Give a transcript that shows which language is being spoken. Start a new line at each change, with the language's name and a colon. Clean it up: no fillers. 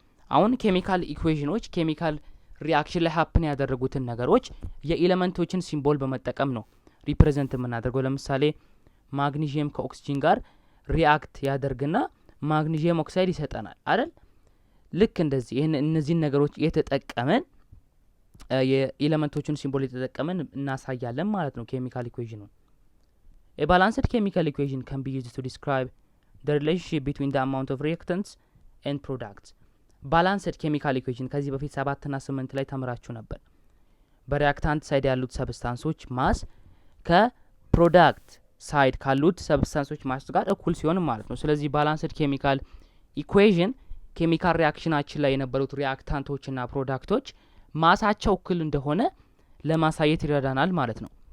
Amharic: አሁን ኬሚካል ኢኩዌሽኖች ኬሚካል ሪአክሽን ላይ ሀፕን ያደረጉትን ነገሮች የኤሌመንቶችን ሲምቦል በመጠቀም ነው ሪፕሬዘንት የምናደርገው። ለምሳሌ ማግኒዥየም ከኦክሲጅን ጋር ሪአክት ያደርግና ማግኒዥየም ኦክሳይድ ይሰጠናል አይደል? ልክ እንደዚህ እነዚህን ነገሮች የተጠቀመን የኤሌመንቶችን ሲምቦል የተጠቀመን እናሳያለን ማለት ነው ኬሚካል ኢኩዌሽኑን።
English: A balanced chemical equation can be used to describe the relationship between the amount of reactants and products.
Amharic: Balanced chemical equation ከዚህ በፊት 7 እና 8 ላይ ተምራችሁ ነበር። በሪአክታንት ሳይድ ያሉት ሰብስታንሶች ማስ ከፕሮዳክት ሳይድ ካሉት ሰብስታንሶች ማስ ጋር እኩል ሲሆን ማለት ነው። ስለዚህ ባላንስድ ኬሚካል ኢኩዌሽን ኬሚካል ሪአክሽናችን ላይ የነበሩት ሪአክታንቶችና ፕሮዳክቶች ማሳቸው እኩል እንደሆነ ለማሳየት ይረዳናል ማለት ነው።